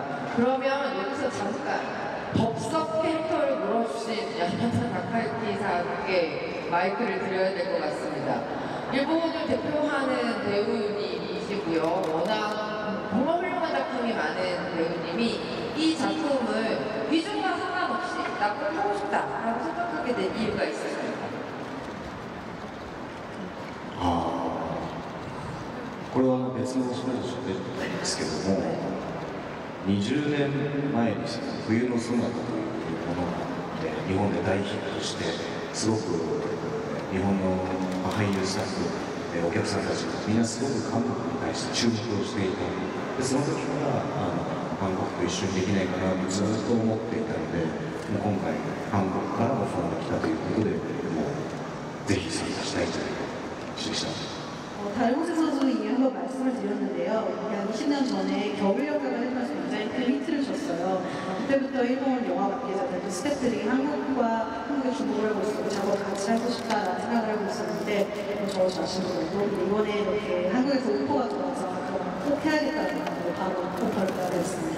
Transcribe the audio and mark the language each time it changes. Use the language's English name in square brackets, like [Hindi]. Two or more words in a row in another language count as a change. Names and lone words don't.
[Korean] 그러면 여기서 잠깐 덥석 캐릭터를 물어주신 야마다 타카유키 상에게 마이크를 드려야 될 것 같습니다. 일본을 대표하는 배우님이시고요. 워낙 정말 훌륭한 작품이 많은 배우님이 이 작품을 비중과 상관없이 나 꼭 하고 싶다라고 생각하게 된 이유가 있으실까요? [Japanese] これは別の話なんですけども、20年前に冬のソナタというものが日本で大ヒットして、すごく日本の俳優スタッフ、お客さんたちがみんなすごく韓国に対して注目をしていた。でその時から韓国と一緒にできないかなとずっと思っていたので、今回韓国からオファーが来たということで、もうぜひ参加したいという話でした。 [Korean] 다른 곳에서도 이미 한번 말씀을 드렸는데요. 약 20년 전에 겨울 역할을 해주면서 굉장히 큰 힌트를 줬어요. 그때부터 일본 영화 관계자들, 스태프들이 한국의 주목을 하고 있었고 작업을 같이 하고 싶다라는 생각을 하고 있었는데 저 자신도 그렇고 이번에 이렇게 한국에서 오퍼가 들어와서 꼭 해야겠다는 생각으로 바로 오퍼를 받았습니다.